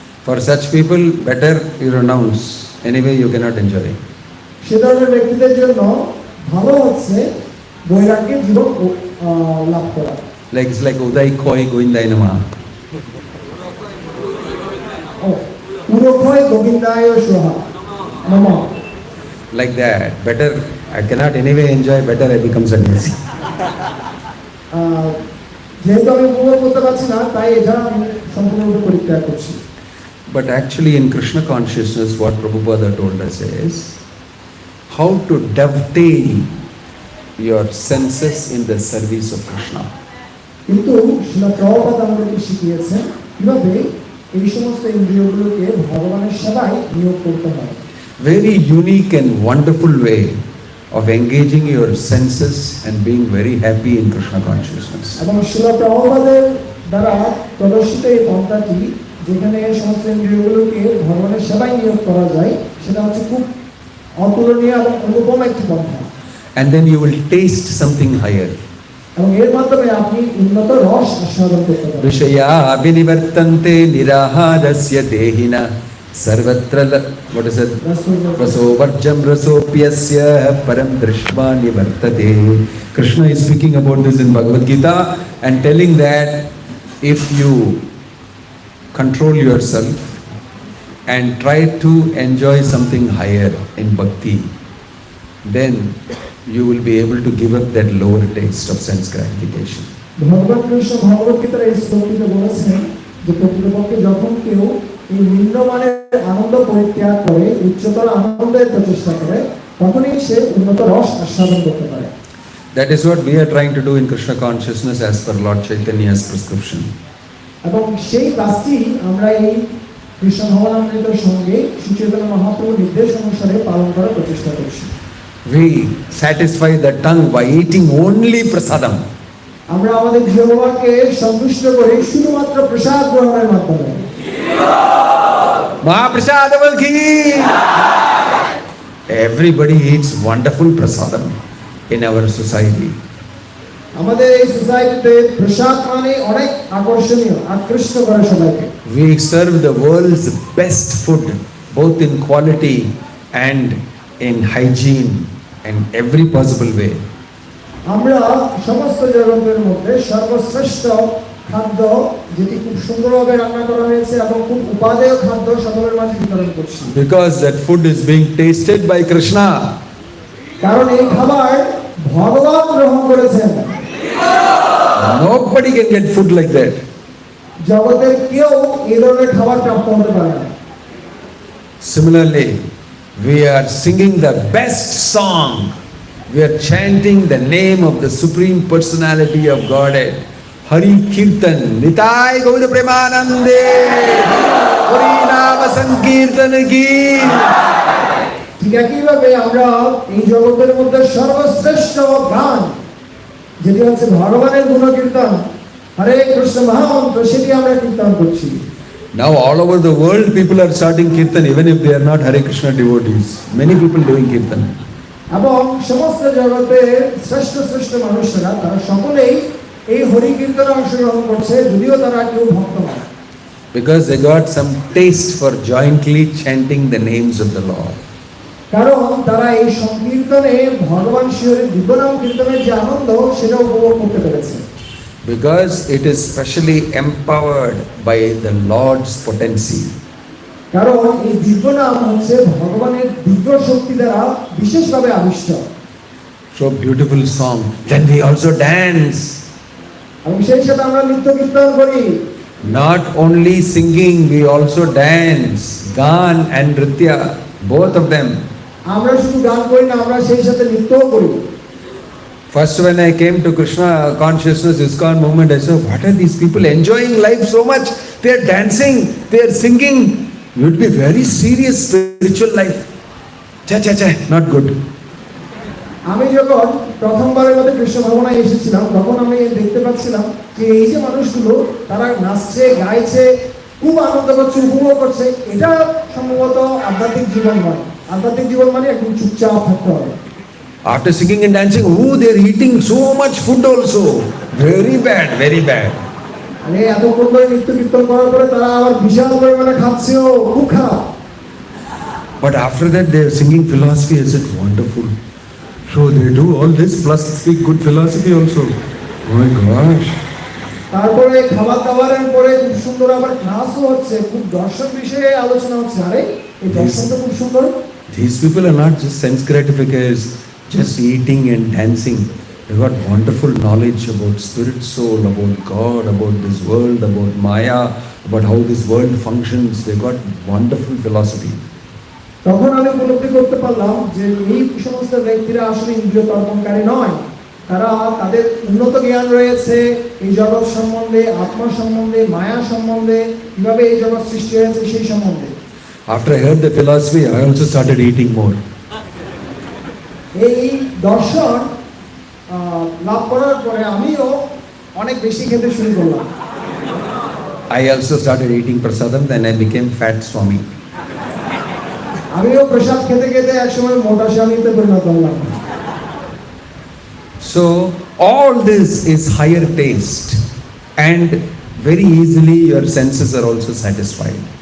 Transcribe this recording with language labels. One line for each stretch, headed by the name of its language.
English: For such people, better you renounce. Anyway, you cannot enjoy.
Bangla: সে ধরনের ব্যক্তিদের জন্য ভালো হচ্ছে বৈরাগ্যের জীবন লাভ করা। Like it's like Uday Koi Goindai Nama.
Sanskrit: পুরোক্ষয় গোবিন্দায় সোহা নম।
English: Like that. Better, I cannot anyway enjoy, better I become sannyasi.
Bangla: যেহেতু আমি উপভোগ করতে পারছি না, তাই এটা আমি সম্পূর্ণরূপে পরিত্যাগ করছি।
English: But actually in Krishna consciousness, what Prabhupada told us is how to dovetail your senses in the service of Krishna.
Bangla: কিন্তু শিলা প্রভুপাদ আমাদেরকে শিখিয়েছেন কিভাবে এই সমস্ত ইন্দ্রিয়গুলোকে ভগবানের সেবায় নিয়োগ করতে হয়।
English: Very unique and wonderful way of engaging your senses and being very happy in Krishna consciousness.
Bangla: এবং শিলা প্রভুপাদের দ্বারা প্রদর্শিত এই পন্থাটি, যেখানে সমস্ত ইন্দ্রিয়গুলোকে ভগবানের সেবায় নিয়োগ করা যায়, সেটা হচ্ছে খুব অতুলনীয় এবং অনুপম একটি পন্থা।
English: And then you will taste something higher.
Bangla: এবং এর মাধ্যমে আপনি উন্নত রস আস্বাদন করতে পারবেন।
Sanskrit: Vishaya abhinivartante niraharasya dehina sarvatra
English: what is it?
Sanskrit: Raso varjam rasopyasya param drishma nivartate.
English: Krishna is speaking about this in Bhagavad Gita and telling that if you control yourself and try to enjoy something higher in bhakti, then you will be able to give up that lower taste of sense gratification.
Bangla: ভগবান কৃষ্ণ ভগবত গীতার এই শ্লোকটিতে বলেছেন যে প্রকৃতপক্ষে যখন কেউ এই নিম্নমানের আনন্দ পরিত্যাগ করে উচ্চতর আনন্দের প্রচেষ্টা করে, তখনই সে উন্নত রস আস্বাদন করতে পারে।
English: That is what we are trying to do in Krishna consciousness as per Lord Chaitanya's prescription.
Bangla: এবং সেই কাজটি আমরা এই কৃষ্ণ ভবনামৃতের সঙ্গে শ্রীচৈতন্য মহাপ্রভুর নির্দেশ অনুসারে পালন করার প্রচেষ্টা করছি।
English: We satisfy the tongue by eating only prasadam.
Bangla: আমরা আমাদের জিহ্বাকে সন্তুষ্ট করি শুধুমাত্র প্রসাদ গ্রহণের মাধ্যমে।
Sanskrit: Mahaprasadam ki!
English: Everybody eats wonderful prasadam in our society.
Bangla: আমাদের এই সোসাইটিতে প্রসাদ মানে অনেক আকর্ষণীয়, আকৃষ্ট করে সবাইকে।
English: We serve the world's best food, both in quality and in hygiene and every possible way.
Bangla: আমরা সমস্ত জগতের মধ্যে সর্বশ্রেষ্ঠ খাদ্য, যেটি খুব সুন্দরভাবে রান্না করা হয়েছে এবং খুব উপাদেয় খাদ্য সকলের মাঝে বিতরণ করছি।
English: Because that food is being tasted by Krishna.
Bangla: কারণ এই খাবার ভগবান গ্রহণ করেছেন।
English: Nobody can get food like that.
Bangla: জগতের কেউ এই ধরনের খাবার প্রাপ্ত হতে পারে না।
English: Similarly, we are singing the best song. We are chanting the name of the Supreme Personality of Godhead.
Sanskrit: Hare Kirtan, Nitai Govinda Premanande, Hari Nama Sankirtan ki.
Bangla: ঠিক একইভাবে আমরা এই জগতের মধ্যে সর্বশ্রেষ্ঠ গান, যেটি হচ্ছে ভগবানের গুণকীর্তন, হরে কৃষ্ণ মহামন্ত্র, সেটি আমরা কীর্তন করছি।
English: Now all over the world people are starting Kirtan even if they are not Hare Krishna devotees. Many people doing Kirtan.
Bangla: এবং সমস্ত জগতে শ্রেষ্ঠ শ্রেষ্ঠ মানুষেরা তারা সকলেই এই হরি কীর্তনে অংশগ্রহণ করছে, যদিও তারা কেউ ভক্ত নয়।
English: Because they got some taste for jointly chanting the names of the Lord.
Bangla: কারণ তারা এই সংকীর্তনে ভগবান শিবের দিব্যনাম কীর্তনের যে আনন্দ, সেটা উপভোগ করতে পেরেছে।
English: Because it is specially empowered by the Lord's potency.
Bangla: কারণ এই দিব্যনাম হচ্ছে ভগবানের দিব্য শক্তি দ্বারা বিশেষভাবে আবিষ্ট।
English: So beautiful song. Then we also dance.
Bangla: এবং সেই সাথে আমরা নৃত্য কীর্তন করি।
English: Not only singing, we also dance. Gan and Nritya, both of them.
Bangla: আমরা শুধু গান করি না, আমরা সেই সাথে নৃত্যও করি।
English: First when I came to Krishna consciousness Iskcon movement, I said, what are these people enjoying life so much? They are dancing, they are singing. It would be very serious spiritual life. Cha cha cha, not good.
Bangla: আমি যখন প্রথমবারের মতো কৃষ্ণ ভবনায় এসেছিলাম, তখন আমি দেখতে পাচ্ছিলাম যে এই যে মানুষগুলো তারা নাচছে, গাইছে, খুব আনন্দ করছে, উপভোগ করছে, এটা সম্ভবত আধ্যাত্মিক জীবন নয়। আধ্যাত্মিক জীবন মানে একদম চুপচাপ থাকতে হবে।
English: After singing and dancing, they are eating so much food also. Very bad, very bad.
Bangla: আরে এতক্ষণ ধরে নৃত্য কীর্তন করার পরে তারা আবার বিশাল পরিমাণে খাচ্ছেও, খুব খারাপ।
English: But after that they are singing philosophy. I said, wonderful. So they do all this plus speak good philosophy also. Oh my gosh.
Bangla: তারপরে খাবার দাবারের পরে খুব সুন্দর আবার ক্লাসও হচ্ছে, খুব দর্শন বিষয়ে আলোচনা হচ্ছে। আরে এই দর্শনটা খুব সুন্দর।
English: These people are not just sense gratifiers, just eating and dancing. They got wonderful knowledge about spirit soul, about God, about this world, about Maya, about how this world functions. They got wonderful philosophy.
Bangla: তখন আমি উপলব্ধি করতে পারলাম যে এই সমস্ত ব্যক্তিরা আসলে ইন্দ্রিয় তর্পণকারী নয়, তারা তাদের উন্নত জ্ঞান রয়েছে এই জগৎ সম্বন্ধে, আত্মা সম্বন্ধে, মায়া সম্বন্ধে, কিভাবে এই জগৎ সৃষ্টি হয়েছে সেই সম্বন্ধে।
English: After I heard the philosophy, I also started eating more.
Bangla: এই দর্শন লাভ করার পরে আমিও অনেক বেশি খেতে শুরু করলাম।
English: I also started eating prasadam, then I became fat Swami.
Bangla: আমিও প্রসাদ খেতে খেতে একসময় মোটা স্বামীতে পরিণত হলাম।
English: So all this is higher taste, and very easily your senses are also satisfied.